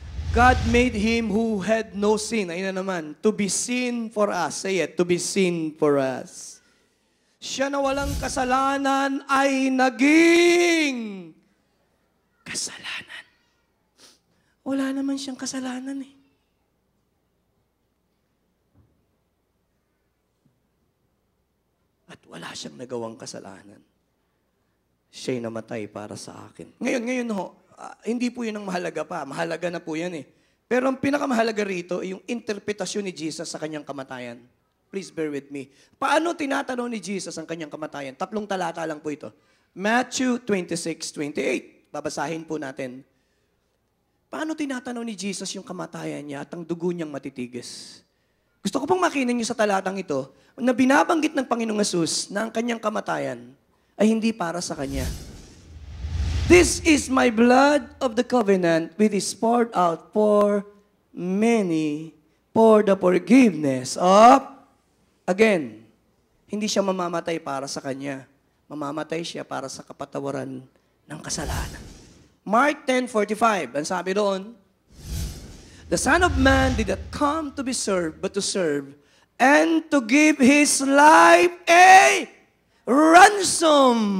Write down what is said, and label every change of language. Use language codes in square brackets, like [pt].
[en] God made Him who had no sin, [tl] ayun na naman, [en] to be sin for us. Say it, to be sin for us. [tl] Siya na walang kasalanan ay naging kasalanan. Wala naman siyang kasalanan eh. At wala siyang nagawang kasalanan. Siya'y namatay para sa akin. Ngayon ho, hindi po yun ang mahalaga pa. Mahalaga na po yan eh. Pero ang pinakamahalaga rito ay yung interpretasyon ni Jesus sa kanyang kamatayan. [en] Please bear with me. [tl] Paano tinatanong ni Jesus ang kanyang kamatayan? 3 talata lang po ito. Matthew 26:28. Babasahin po natin. Paano tinatanong ni Jesus yung kamatayan niya at ang dugo niyang matitigis? Gusto ko pong makinin niyo sa talatang ito na binabanggit ng Panginoong Hesus na ang kanyang kamatayan ay hindi para sa kanya. [en] This is my blood of the covenant which is poured out for many for the forgiveness of... [tl] Again, hindi siya mamamatay para sa kanya. Mamamatay siya para sa kapatawaran ng kasalanan. [en] Mark 10:45, [tl] ang sabi doon, [en] the Son of Man did not come to be served, but to serve, and to give His life a ransom.